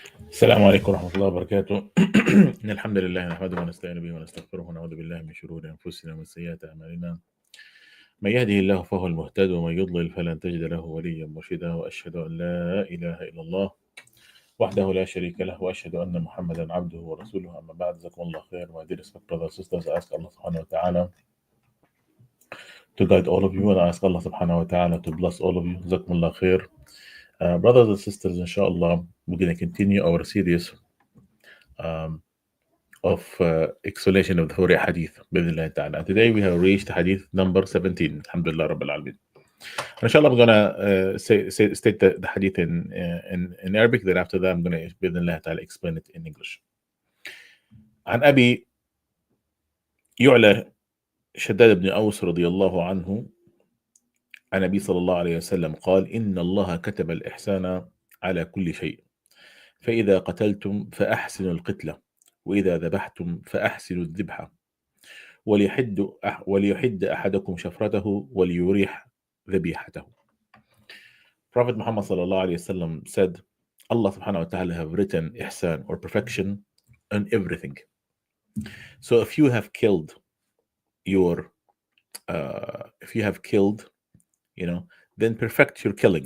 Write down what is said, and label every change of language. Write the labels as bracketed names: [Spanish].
[Arabic] السلام عليكم ورحمة الله وبركاته. إن الحمد لله نحمده ونستعين به ونستغفره ونعوذ بالله من شرور أنفسنا ومن سيئات أعمالنا. من يهده الله فهو المهتد ومن يضلل فلن تجد له وليا مرشدا، وأشهد أن لا إله إلا الله وحده لا شريك له، وأشهد أن محمدا عبده ورسوله. أما بعد, جزاكم الله خير. [English] My dear brothers and sisters, I ask Allah subhanahu wa ta'ala to guide all of you, and I ask Allah subhanahu wa ta'ala to bless all of you. [Arabic] جزاكم الله خير. [English] Brothers and sisters, inshallah, we're going to continue our series of explanation of the Holy Hadith. And today we have reached Hadith number 17. Alhamdulillah Rabbil Alameen. Inshallah, I'm going to state the Hadith in Arabic. Then after that, I'm going to explain it in English. [Arabic] عن أبي يعلى شداد بن أوس رضي الله عنه عن النبي صلى الله عليه وسلم قال: إن الله كتب الإحسان على كل شيء، فإذا قتلتم فأحسنوا القتلة، وإذا ذبحتم فأحسنوا الذبحة، وليحد أحدكم شفرته وليريح ذبيحته. [English] Prophet Muhammad sallallahu alayhi wasallam said, Allah subhanahu wa ta'ala have written ihsan or perfection on everything. So if you have killed then perfect your killing.